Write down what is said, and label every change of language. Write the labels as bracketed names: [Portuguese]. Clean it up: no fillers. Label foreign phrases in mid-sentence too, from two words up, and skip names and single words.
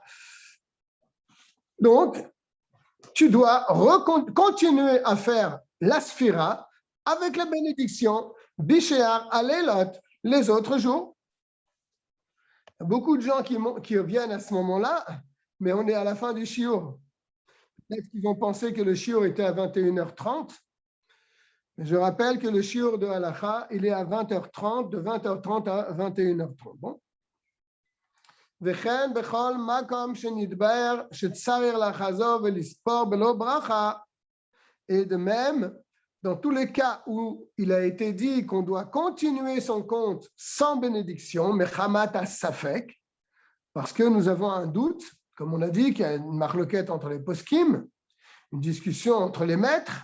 [French] Donc, tu dois continuer à faire la sphira avec la bénédiction, [Hebrew] בשאר הלילות, [French] les autres jours. Il y a beaucoup de gens qui viennent à ce moment-là, mais on est à la fin du shiur. Peut-être qu'ils vont penser que le shiur était à 21h30. Je rappelle que le shiur de Halacha, il est à 20h30, de 20h30 à 21h30. Bon. [Hebrew] וכן בכל מקום שנדבר שצריך לחזור ולספור בלא ברכה, [French] et de même, dans tous les cas où il a été dit qu'on doit continuer son compte sans bénédiction, [Hebrew] מחמת הספק, [French] parce que nous avons un doute, comme on a dit qu'il y a une marloquette entre les poskim, une discussion entre les maîtres.